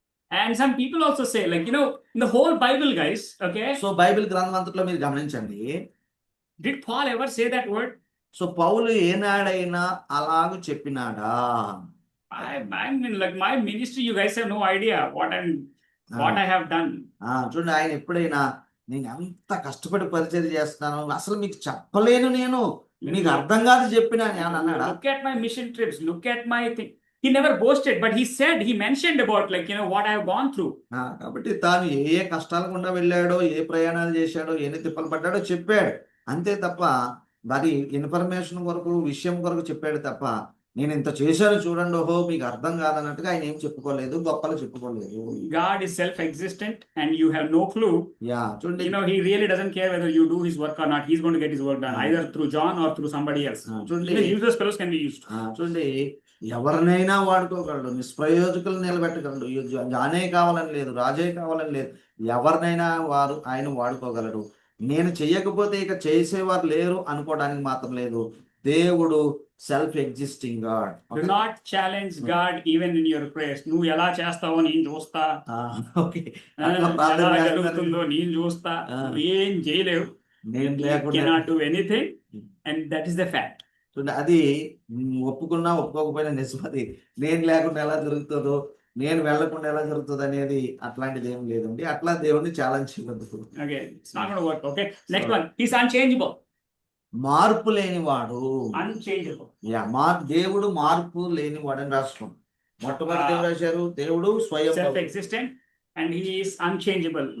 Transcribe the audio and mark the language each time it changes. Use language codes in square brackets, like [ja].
[en] And some people also say, like, you know, in the whole Bible, guys, okay, [te] so Bible గ్రంథం అంతట్లో మీరు గమనించండి. [en] did Paul ever say that word? [te] So పౌలు ఏనాడైనా అలాగ చెప్పినాడా? [en] I mean, like, my ministry, you guys have no idea what I have done. [te] చూడండి, ఆయన ఎప్పుడైనా నేను అంత కష్టపడి పరిచయం చేస్తున్నాను, అసలు మీకు చెప్పలేను, నేను మీకు అర్థం కాదు చెప్పినా అని అన్నాడా? [en] Look at my mission trips. Look at my thing. He never boasted, but he mentioned about, like, you know, what I have gone through. [te] కాబట్టి తాను ఏ కష్టాల గుండా వెళ్ళాడో, ఏ ప్రయాణాలు చేశాడో, ఎన్ని తిప్పలు పడ్డాడో చెప్పాడు. అంతే తప్ప మరి ఇన్ఫర్మేషన్ కొరకు, విషయం కొరకు చెప్పాడు తప్ప నేను ఇంత చేశాను చూడండి, ఓహో మీకు అర్థం కాదన్నట్టుగా ఆయన ఏం చెప్పుకోలేదు, గొప్పలు చెప్పుకోలేదు. [en] God is self-existent and you have no clue. [te] చూడండి, [en] You know, he really doesn't care whether you do his work or not. He's going to get his work done, either through John or through somebody else. [te] చూడండి, [en] Even useless fellows can be used. [te] చూడండి ఎవరినైనా వాడుకోగలడు, నిష్ప్రయోజకులు నిలబెట్టగలడు. జానే కావాలని లేదు, రాజే కావాలని లేదు, ఎవరినైనా ఆయన వాడుకోగలడు. నేను చెయ్యకపోతే ఇక చేసేవారు లేరు అనుకోవడానికి మాత్రం లేదు. [en] దేవుడు self existing God. Do not challenge God even in your prayers. [te] నువ్వు ఎలా చేస్తావో నేను చూస్తా, [en] okay, [te] ఎలా జరుగుతుందో నేను చూస్తా. నువ్వు ఏం చేయలేవు. నేను లేకుండా [en] cannot do anything, and that is the fact. [te] అది ఒప్పుకున్నా ఒప్పుకోకపోయినా నిజమది. నేను లేకుండా ఎలా జరుగుతుందో, నేను వెళ్లకుండా ఎలా జరుగుతుంది అనేది అట్లాంటిది ఏం లేదండి. అట్లా దేవుడిని ఛాలెంజ్ చేయవద్దు. [en] Okay, it's not going to work. Okay, next one. He's unchangeable. [te] మార్పు లేనివాడు. [en] Unchangeable. [te] దేవుడు మార్పు లేనివాడు అని రాసుకోండి. మొట్టమొదటి దేవుడు రాశారు, దేవుడు స్వయం [en] Self-existent, and he is unchangeable.